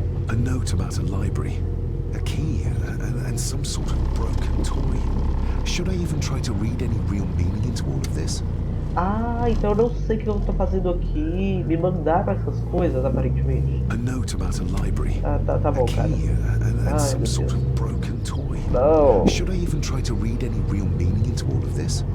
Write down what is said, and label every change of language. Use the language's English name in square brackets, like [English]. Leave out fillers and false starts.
[English] A note about a library, a key, and some sort of broken toy. Should I even try to read any real meaning into all of this? [Portuguese] Ah, então eu não sei o que eu tô fazendo aqui. Me mandaram essas coisas, aparentemente. [English] A note about a library. [Portuguese] Tá bom, cara. [English] A key, and some sort of broken toy. No. Should I even try to read any real meaning into all of this?